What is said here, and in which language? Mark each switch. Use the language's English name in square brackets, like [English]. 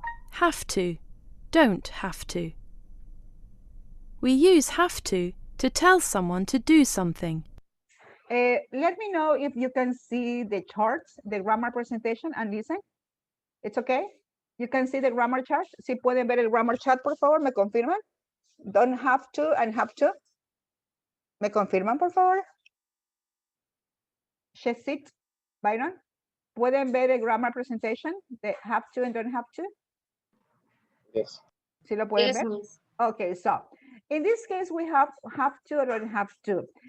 [English] Have to, don't have to. We use have to to tell someone to do something. Let me know if you can see the charts, the grammar presentation, and listen. It's okay? You can see the grammar chart. [Spanish] Si pueden ver el grammar chart, por favor, me confirman. [English] Don't have to and have to. [Spanish] ¿Me confirman, por favor? Shesit, Byron. ¿Pueden ver el grammar presentation? [English] The have to and don't have to. Yes. [Spanish] ¿Sí lo pueden [English] Yes, [Spanish] ver? [English] Miss. Okay, so in this case, we have to or don't have to.